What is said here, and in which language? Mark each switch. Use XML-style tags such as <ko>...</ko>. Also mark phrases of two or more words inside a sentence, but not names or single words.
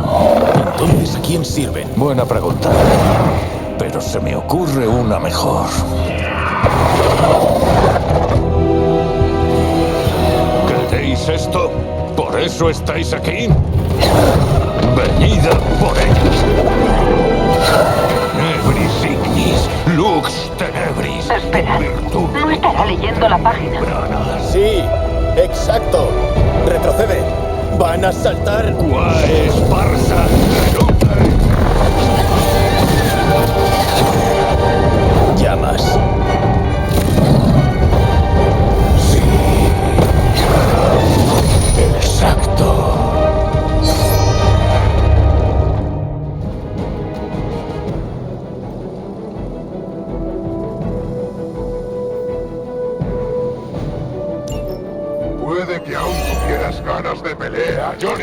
<es>Entonces, ¿a quién sirven? Buena pregunta. Pero se me ocurre una mejor. ¿Queréis esto? ¿Por eso estáis aquí? Venid por ellos.</es> <la>Nebris ignis, lux tenebris.</la> <es>Espera, no estará leyendo la página. Sí, exacto. Retrocede. Van a saltar. Quae esparsa. Llamas. Sí. Exacto. Puede que aún tuvieras ganas de pelea, Johnny.</es>